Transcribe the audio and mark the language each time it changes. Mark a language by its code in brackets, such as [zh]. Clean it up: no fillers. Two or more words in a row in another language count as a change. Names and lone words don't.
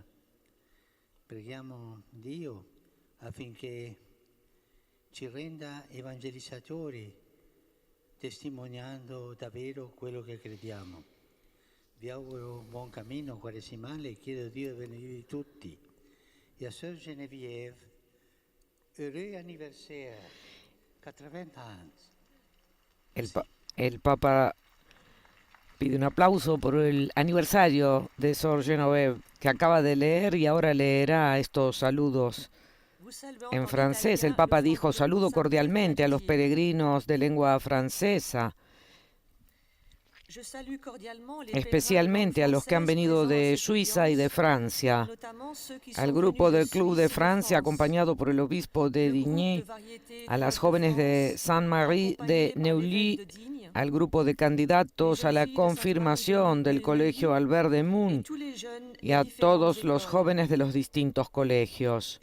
[it] Preghiamo Dio affinché ci renda evangelizzatori, testimoniando davvero quello che crediamo. Vi auguro un buon cammino quaresimale e chiedo a Dio di benedire tutti. E a [fr] Sœur Geneviève, heureux anniversaire, 80 ans. [es] El Papa pide un aplauso por el aniversario de Sor Geneviève, que acaba de leer y ahora leerá estos saludos en francés. El Papa dijo: saludo cordialmente a los peregrinos de lengua francesa, especialmente a los que han venido de Suiza y de Francia, al grupo del Club de Francia acompañado por el obispo de Digne, a las jóvenes de Sainte-Marie de Neuilly, al grupo de candidatos a la confirmación del Colegio Albert Demun y a todos los jóvenes de los distintos colegios.